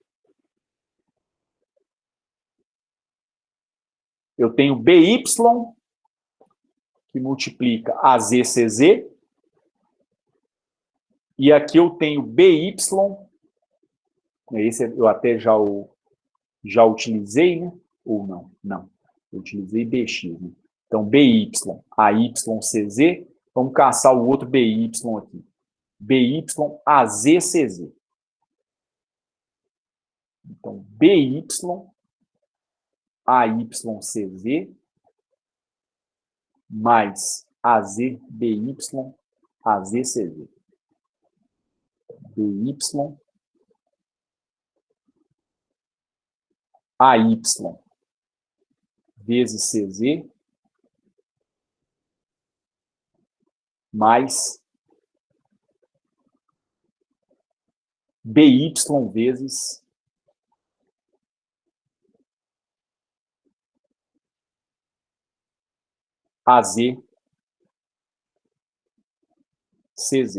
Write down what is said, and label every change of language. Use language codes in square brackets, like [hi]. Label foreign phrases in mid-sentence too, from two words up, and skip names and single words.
[pt] Eu tenho BY que multiplica a ZCZ, e aqui eu tenho BY, esse eu até já utilizei, né? Ou não? Não. Eu utilizei BX, né? Então, BY, AYCZ, vamos caçar o outro BY aqui. BY, AZCZ. Então, BY, AYCZ, mais AZBY, AZCZ. BY, AY vezes CZ, mais BY vezes AZ CZ.